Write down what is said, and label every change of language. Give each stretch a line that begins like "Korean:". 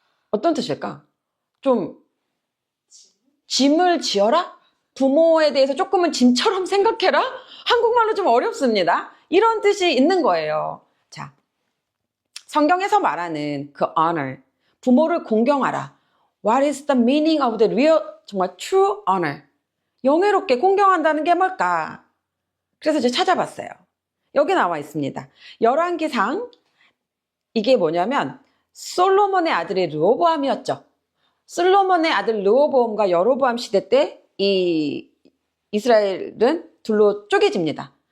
Korean: 어떤 뜻일까? 좀 짐을 지어라? 부모에 대해서 조금은 짐처럼 생각해라? 한국말로 좀 어렵습니다. 이런 뜻이 있는 거예요. 자, 성경에서 말하는 그 honor, 부모를 공경하라.
English: What is the meaning of the real,
Korean: 정말
English: true honor?
Korean: 영예롭게 공경한다는 게 뭘까? 그래서 제가 찾아봤어요. 여기 나와 있습니다. 열왕기상, 이게 뭐냐면 솔로몬의 아들이 르호보암이었죠. 솔로몬의 아들 르호보암과 여로보암 시대 때 이 이스라엘은 둘로 쪼개집니다.